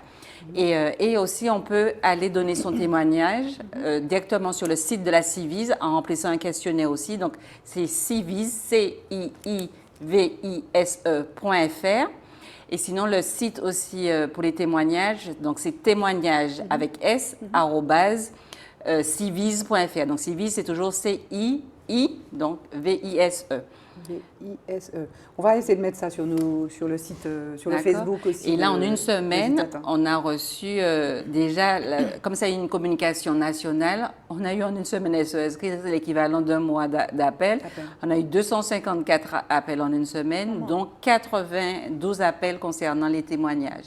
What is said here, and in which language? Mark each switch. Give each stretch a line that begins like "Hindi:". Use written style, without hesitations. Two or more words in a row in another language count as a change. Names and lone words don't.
French: Et aussi, on peut aller donner son témoignage directement sur le site de la Civise en remplissant un questionnaire aussi. Donc, c'est civise, CIIVISE.fr. Et sinon, le site aussi pour les témoignages, donc c'est témoignages avec S, arrobase, civise.fr. Donc, Civise, c'est toujours C-I-I, donc V-I-S-E. V-I-S-E. On va essayer de mettre ça sur le site, sur le Facebook aussi. Et là, en une semaine, on a reçu déjà, comme ça, une communication nationale, on a eu en une semaine SOS, c'est l'équivalent d'un mois d'appels. On a eu 254 appels en une semaine, dont 92 appels concernant les témoignages.